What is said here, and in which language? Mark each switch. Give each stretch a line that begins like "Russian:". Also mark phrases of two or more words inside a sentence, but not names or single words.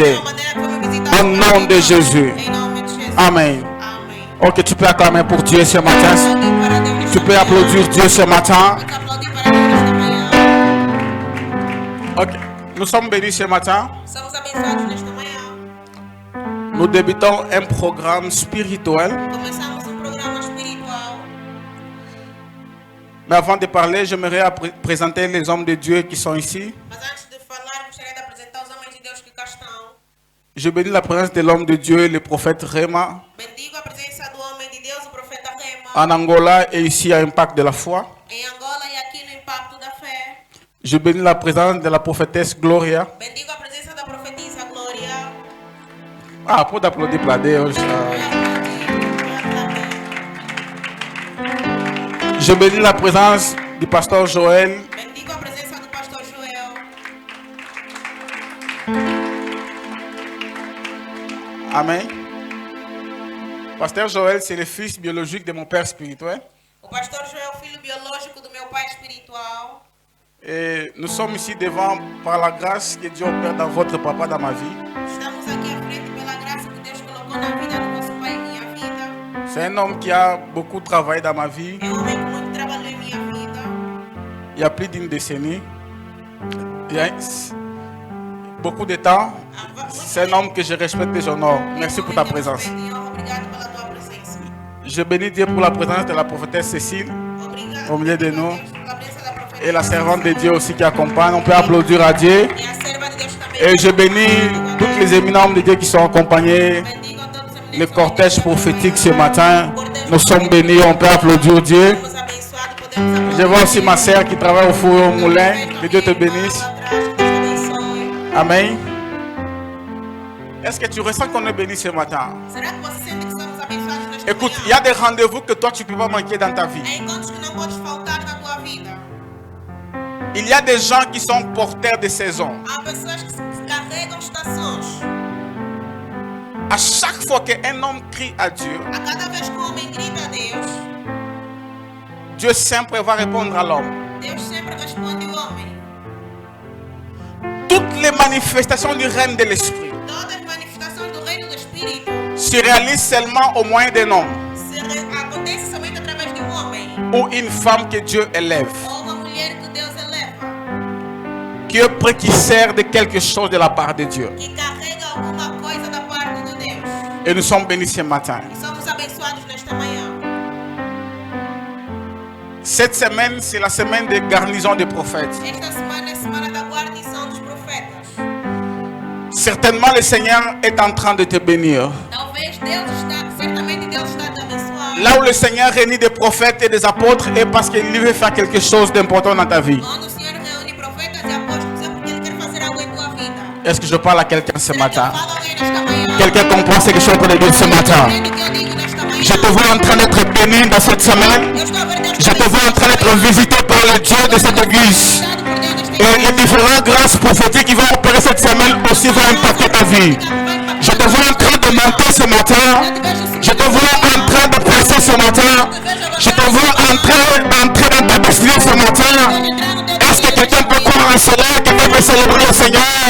Portuguese: mesma maneira que foi me visitar
French: Au nom de Jésus.
Portuguese: Em nome de Jesus.
French: Amen.
Portuguese: Amém.
French: Ok, tu peux acclamer pour Dieu ce matin.
Portuguese: Aplaudir para Deus nesta
French: Tu peux
Portuguese: manhã.
French: applaudir Dieu ce matin.
Portuguese: Pode aplaudir para Deus nesta manhã.
French: Ok, nous sommes bénis ce matin.
Portuguese: Somos abençoados nesta manhã.
French: Nous débutons un programme spirituel.
Portuguese: Começamos um programa espiritual.
French: Mais avant de parler, j'aimerais présenter les hommes de Dieu qui sont ici.
Portuguese: Mas antes de falar, gostaria de apresentar os homens de Deus que cá estão.
French: Je bénis la présence de l'homme de Dieu, le prophète Réma,
Portuguese: Bendigo a presença do homem de Deus, o profeta Rema.
French: en Angola et ici à Impact de la foi.
Portuguese: Em Angola e aqui no Impacto da Fé.
French: Je bénis la présence de la prophétesse Gloria.
Portuguese: Bendigo a presença da profetisa Glória. Ah, pode applaudir para Deus.
French: Je bénis la présence du pasteur Joël.
Portuguese: Bendigo a presença do pastor Joel.
French: Amen. Pasteur Joël, c'est le fils biologique de mon père spirituel.
Portuguese: O pastor Joel, filho biológico do meu pai espiritual.
French: Et nous sommes ici devant par la grâce que Dieu opère dans votre papa, dans ma vie.
Portuguese: Estamos aqui à frente pela graça que Deus colocou na vida do vosso pai e minha vida.
French: C'est un homme qui a beaucoup travaillé dans ma vie.
Portuguese: É um homem que muito trabalhou em minha vida.
French: Il y a plus d'une décennie. Il y a beaucoup de temps. C'est un homme que je respecte et j'honore. Merci pour ta présence.
Portuguese: Obrigado pela tua presença.
French: Je bénis Dieu pour la présence de la prophétesse Cécile
Portuguese: Obrigado
French: au milieu de nous.
Portuguese: pela presença da profetisa.
French: Et la servante de Dieu aussi qui accompagne. On peut applaudir à Dieu.
Portuguese: E a serva de Deus também.
French: Et je bénis tous les éminents hommes de Dieu qui sont accompagnés.
Portuguese: Bendigo a todos os
French: Le
Portuguese: meninos
French: cortège prophétique ce matin. Nous sommes bénis. On peut applaudir Dieu.
Portuguese: Somos abençoados, podemos aplaudir.
French: Je vois aussi ma sœur qui travaille au four et au moulin. Que Dieu te bénisse. Amen. Est-ce que tu ressens qu'on est béni ce matin?
Portuguese: Será que você sente que somos abençoados nesta
French: Écoute, il y
Portuguese: manhã?
French: a des rendez-vous que toi tu ne peux pas manquer dans ta vie.
Portuguese: Há encontros que não podes faltar na tua vida.
French: Il y a des gens qui sont porteurs de saison.
Portuguese: Há pessoas que carregam estações.
French: À chaque fois qu'un homme crie à Dieu,
Portuguese: A cada vez que um homem grita a Deus,
French: Dieu sempre va répondre à l'homme.
Portuguese: Deus sempre responde o homem.
French: Toutes les manifestations du règne de l'esprit
Portuguese: Todas as manifestações do reino do Espírito
French: se réalisent seulement au moyen d'un homme
Portuguese: acontecem somente através de um homem
French: ou une femme que Dieu élève,
Portuguese: ou uma mulher que Deus eleva,
French: qui est prêt, qui sert de quelque chose de la part de Dieu.
Portuguese: que carrega alguma coisa da parte de Deus.
French: Et nous sommes bénis ce matin.
Portuguese: E somos abençoados nesta manhã.
French: Cette semaine, c'est la semaine de garnison des prophètes.
Portuguese: Esta semana é a semana da guarnição dos profetas.
French: Certainement, le Seigneur est en train de te bénir.
Portuguese: Talvez certamente Deus está a te abençoar.
French: Là où le Seigneur réunit des prophètes et des apôtres, est parce qu'il veut faire quelque chose d'important dans ta vie.
Portuguese: Quando o Senhor reúne profetas e apóstolos é porque Ele quer fazer algo em tua vida.
French: Est-ce que je parle à quelqu'un ce
Portuguese: Será que eu
French: matin?
Portuguese: falo a alguém nesta manhã?
French: Quelqu'un comprend ce que je suis en train de dire ce matin?
Portuguese: Entende o que eu digo nesta manhã?
French: Je te vois en train d'être béni dans cette semaine.
Portuguese: Eu estou a ver Deus
French: Je te vois en train d'être visité par le Dieu de cette église.
Portuguese: abençoado por Deus nesta
French: Et les différentes grâces prophétiques qui vont opérer cette semaine aussi vont impacter ta vie. Je te vois en train de monter ce matin. Je te vois en train de presser ce matin. Je te vois entrer dans ta destinée ce matin. Est-ce que quelqu'un peut croire en cela? Quelqu'un peut célébrer le Seigneur?